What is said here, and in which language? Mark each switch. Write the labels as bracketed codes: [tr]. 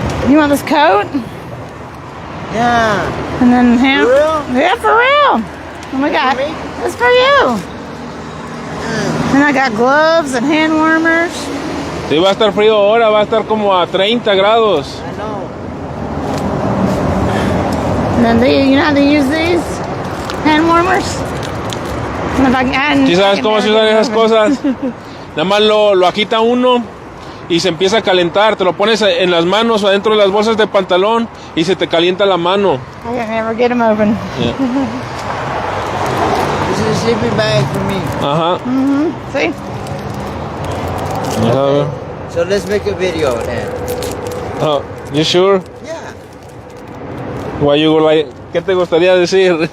[en] You want this coat? Yeah. And then him? For real? Yeah, for real. Oh my God. For me? It's for you. And I got gloves and hand warmers. [es] Sí, va a estar frío ahora, va a estar como a 30 grados. [en] I know. And then you know how to use these hand warmers? And if I can, [es] ¿Sí sabes cómo se usan esas cosas? Nada más lo agita uno y se empieza a calentar. Te lo pones en las manos o adentro de las bolsas de pantalón y se te calienta la mano. [en] I can never get them open. Yeah. This is a sleeping bag for me. Ajá. See? [es] Deja ver. [en] So let's make a video then. Oh, you sure? Yeah. Why you like? [es] ¿Qué te gustaría decir?